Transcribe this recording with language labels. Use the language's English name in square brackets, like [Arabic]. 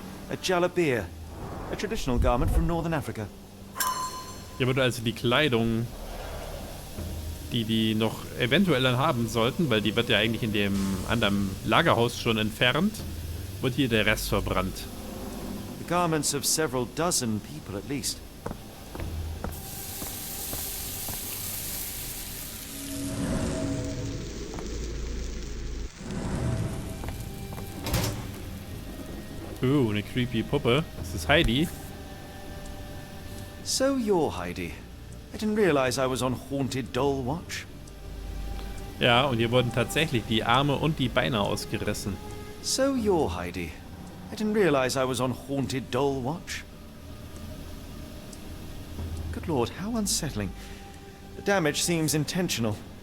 [English] A jalabia, a traditional garment from northern Africa. [German] Hier wird also die Kleidung, die noch eventuell dann haben sollten, weil die wird ja eigentlich in dem anderen Lagerhaus schon entfernt, wird hier der Rest verbrannt. [English] The garments of several dozen people at least. [German] Eine creepy Puppe. Das ist Heidi. [English] So you're Heidi. I didn't realize I was on haunted doll watch. [German] Ja, und hier wurden tatsächlich die Arme und die Beine ausgerissen. [English] So you're Heidi. I didn't realize I was on haunted doll watch. Good Lord, how unsettling. The damage seems intentional.